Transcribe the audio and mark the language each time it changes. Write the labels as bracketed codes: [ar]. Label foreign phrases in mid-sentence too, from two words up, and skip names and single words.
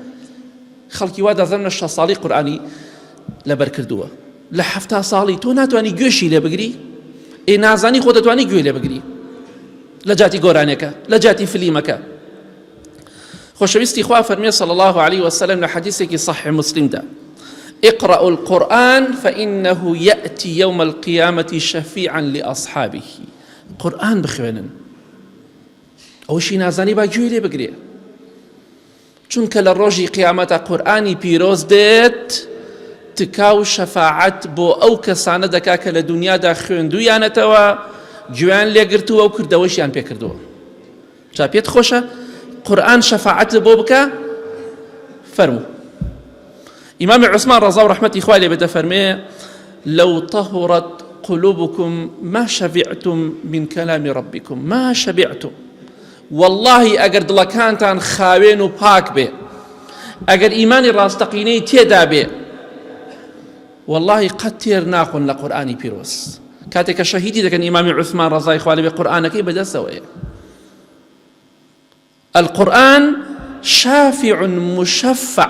[ckb] خەڵکی وا دەزانن لە 6 ساڵی قورئانی لەبەر کردووە، لە 70 ساڵی تۆ ناتوانی گوێشی لێ بگری؟ ئێ نازانی خۆ دەتوانی گوێ لێ بگری لە جاتی گۆرانێکە، لە جاتی فلیمەکە. خۆشەویستی خوا فەرمێ [ar] صلی الله عليه وسلم [ckb] لە حەدیثێکی صحیح مسلمدا: [ar] اقرأوا القرآن فإنه يأتي يوم القيامة شفيعا لأصحابه. [ckb] قورئان بخوێنن، ئەوشی نازانی با گوێ لێ بگرێ، چونکە لە ڕۆژی قیامەتە قورئانی پیرۆز دێت تکا و شەفاعەت بۆ ئەو کەسانە دەکا کە لە دنیادا خوێندوویانەتەوە، گوێیان لێگرتووە و کردەوەشیان پێ کردووە. جا پێت خۆشە قورئان شەفاعەت بۆ بکە؟ فەرموو. ئیمامی عوسمان ڕەزا و ڕەحمەتی خوای لێ بێ دەفەرمێ: [ar] لو طهرت قلوبكم ما شبعتم من كلام ربكم ما شبعتم. [ckb] والله ئەگەر دڵەکانتان خاوێن و پاک بێ، ئەگەر ئیمانی ڕاستەقینەی تێدا بێ، والله قەت تێر ناخۆن لە قورئانی پیرۆز. کاتێککە شەهیدی دەکەن ئیمامی عوسمان ڕەزای خوا لێ بێ قورئانەکەی بەدەستەوەیە. [ar] القورآن شافع مشفع.